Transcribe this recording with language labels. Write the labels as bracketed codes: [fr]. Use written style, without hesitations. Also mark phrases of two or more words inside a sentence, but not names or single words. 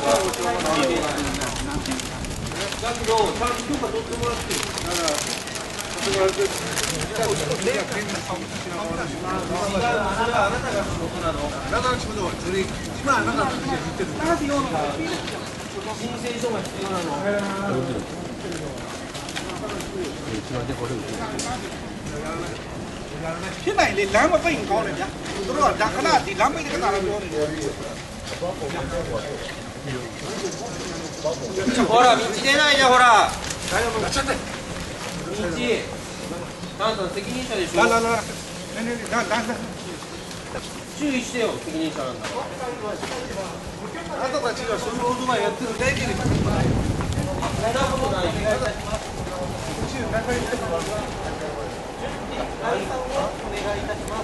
[ja] だけどちゃんと許可取ってもらってる。だから取ってもらって。それはあなたが仕事なの。あなたの仕事はそれ今あなたの仕事言ってる。申請書が必要なの。 [my] ဖြစ်နိုင်လေလမ်းမပိတ်ကောင်းတယ်ဗျာသူတို့ကဒါခဏဒီလမ်းပိတ်တဲ့ခါတော့ပြောနေတယ် [ja] ほら道出ないじゃんほら大丈夫ちょっと道あんた責任者でしょ [my] လာ [ja] 注意してよ責任者なんだあなたたちがそういうオートバイやってるだけでそんなことないお願いいたします。